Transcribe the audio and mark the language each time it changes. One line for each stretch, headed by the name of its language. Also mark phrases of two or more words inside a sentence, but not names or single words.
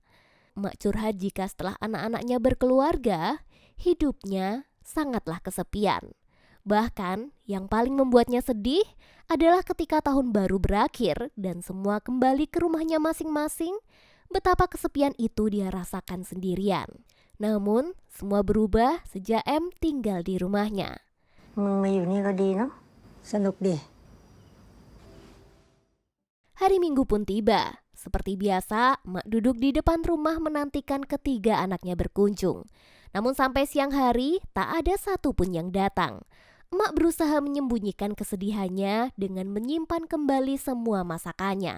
Indonesian: Emak curhat jika setelah anak-anaknya berkeluarga, hidupnya sangatlah kesepian. Bahkan, yang paling membuatnya sedih adalah ketika tahun baru berakhir dan semua kembali ke rumahnya masing-masing, betapa kesepian itu dia rasakan sendirian. Namun, semua berubah sejak M tinggal di rumahnya.
Thai: มึงมาอยู่นี่ก็ดีเนาะสนุกดี
Indonesian: Hari Minggu pun tiba. Seperti biasa, emak duduk di depan rumah menantikan ketiga anaknya berkunjung. Namun sampai siang hari, tak ada satupun yang datang. Emak berusaha menyembunyikan kesedihannya dengan menyimpan kembali semua masakannya.